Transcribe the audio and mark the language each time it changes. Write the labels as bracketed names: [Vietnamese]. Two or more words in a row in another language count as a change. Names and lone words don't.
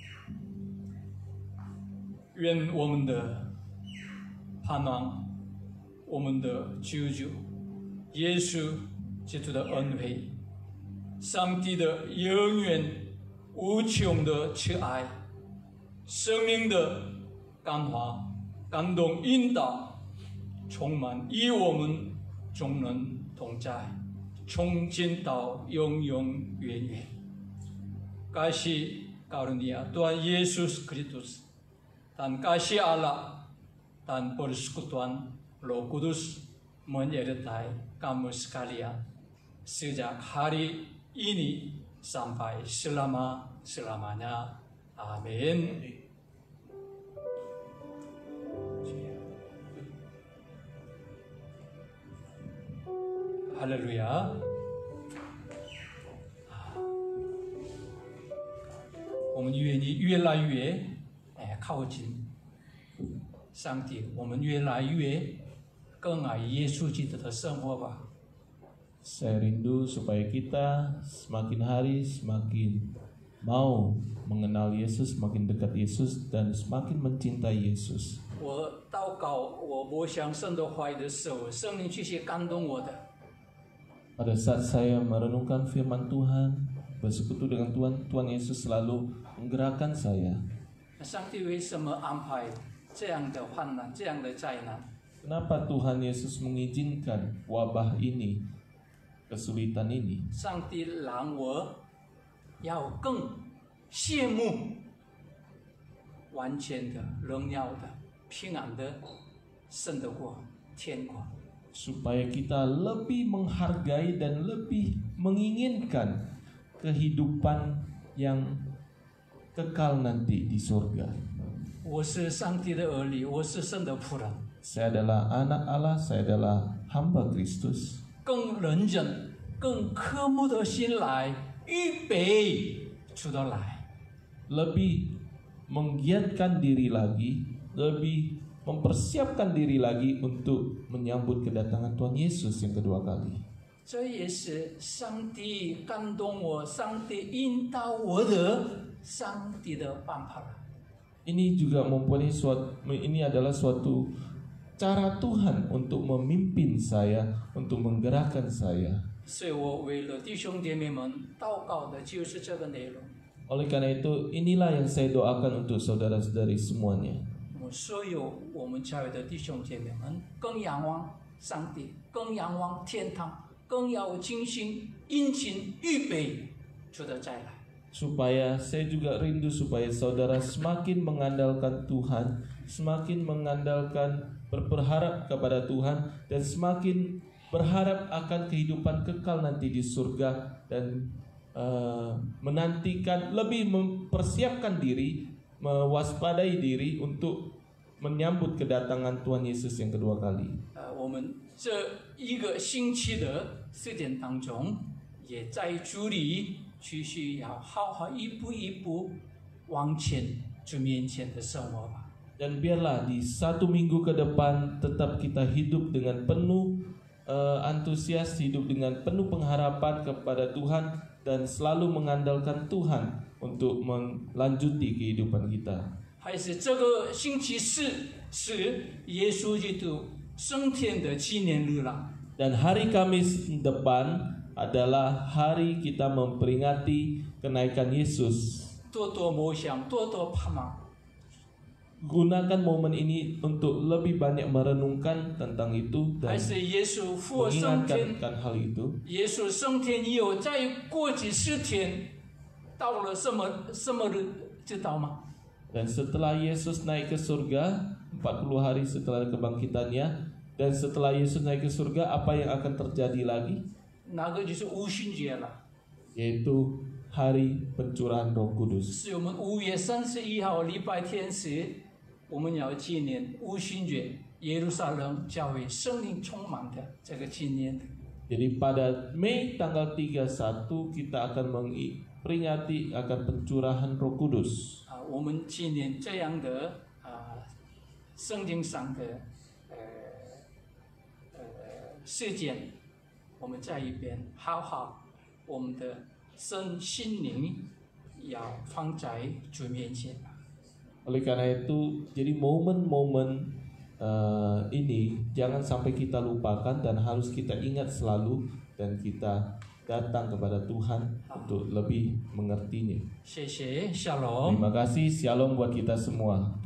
[Chinese] 愿我们的盼望，我们的救主耶稣基督的恩惠，上帝的永远无穷的慈爱，生命的感化、感动、引导，充满与我们众人同在，从今到永永远远。 [Indonesian] 感谢 karunia Tuhan Yesus Kristus, dan kasih Allah dan persekutuan Roh Kudus menyertai kamu sekalian sejak hari ini sampai selama-lamanya. Amin. Haleluya. [Chinese] 我们愿意越来越靠近上帝，我们越来越更爱耶稣基督的生活吧。 [Indonesian] Saya rindu supaya kita semakin hari semakin mau mengenal Yesus, semakin dekat Yesus, dan semakin mencintai Yesus. [Chinese] 我祷告，我默想神的话语的时候，圣灵继续感动我的。 [Indonesian] Pada saat saya merenungkan firman Tuhan, bersekutu dengan Tuhan, Tuhan Yesus selalu menggerakkan saya. [Chinese] 上帝为什么安排这样的患难、这样的灾难？ [Indonesian] Kenapa Tuhan Yesus mengizinkan wabah ini, kesulitan ini? [Chinese] 上帝让我要更羡慕完全的、荣耀的、平安的神的国、天国。 [Indonesian] Supaya kita lebih menghargai dan lebih menginginkan kehidupan yang kekal nanti di surga. [Chinese] 我是上帝的儿女，我是神的仆人， [Indonesian] Saya adalah anak Allah, saya adalah hamba Kristus. [Chinese] 更认真、更渴慕的心来预备主的来。 [Indonesian] Lebih menggiatkan diri lagi, lebih mempersiapkan diri lagi untuk menyambut kedatangan Tuhan Yesus yang kedua kali. [Chinese] 这也是上帝感动我、上帝引导我的上帝的办法了。 [Indonesian] Ini juga mempunyai ini adalah suatu cara Tuhan untuk memimpin saya, untuk menggerakkan saya. [Chinese] 所以我为了弟兄姐妹们祷告的就是这个内容。 [Indonesian] Oleh karena itu, inilah yang saya doakan untuk saudara-saudari semuanya. [Chinese] 我所有我们教会的弟兄姐妹们，更仰望上帝，更仰望天堂，更要精心殷勤预备主的再来。 [Indonesian] Supaya saya juga rindu supaya saudara semakin mengandalkan Tuhan, semakin mengandalkan berharap kepada Tuhan, dan semakin berharap akan kehidupan kekal nanti di surga, dan menantikan, lebih mempersiapkan diri, mewaspadai diri untuk menyambut kedatangan Tuhan Yesus yang kedua kali. [Chinese] 我们这一个星期的时间当中，也在主里继续要好好一步一步往前主面前的生活吧。 [Indonesian] Dan biarlah di 1 minggu ke depan tetap kita hidup dengan penuh antusias, hidup dengan penuh pengharapan kepada Tuhan, dan selalu mengandalkan Tuhan untuk melanjuti kehidupan kita. [Chinese] 还是这个星期四是耶稣基督升天的纪念日了。 [Indonesian] Dan hari Kamis depan adalah hari kita memperingati kenaikan Yesus. [Chinese] 多多默想，多多盼望。 [Indonesian] Gunakan momen ini untuk lebih banyak merenungkan tentang itu [Chinese] 还 [Indonesian] dan [Chinese] 是耶稣复活升天， [Indonesian] mengingatkan hal itu. [Chinese] 耶稣升天以后，再过几十天，到了什么日知道吗？ [Indonesian] Dan setelah Yesus naik ke surga 40 hari setelah kebangkitannya, dan setelah Yesus naik ke surga, apa yang akan terjadi lagi? [Chinese] 那个就是五旬节了， [Indonesian] Yaitu hari pencurahan Roh Kudus. [Chinese] 是我们5月31号礼拜天时，我们要纪念五旬节，耶路撒冷教会圣灵充满的这个纪念。 [Indonesian] Jadi pada Mei tanggal 31 kita akan memperingati akan pencurahan Roh Kudus. [Chinese] 我们纪念这样的圣经上的事件，我们在一边好好我们的身心灵要放在主面前。 [Indonesian] Oleh karena itu, jadi momen-momen ini jangan sampai kita lupakan dan harus kita ingat selalu, dan kita datang kepada Tuhan untuk lebih mengertinya. [Chinese] 谢谢，Shalom。 [Indonesian] Terima kasih, Shalom buat kita semua.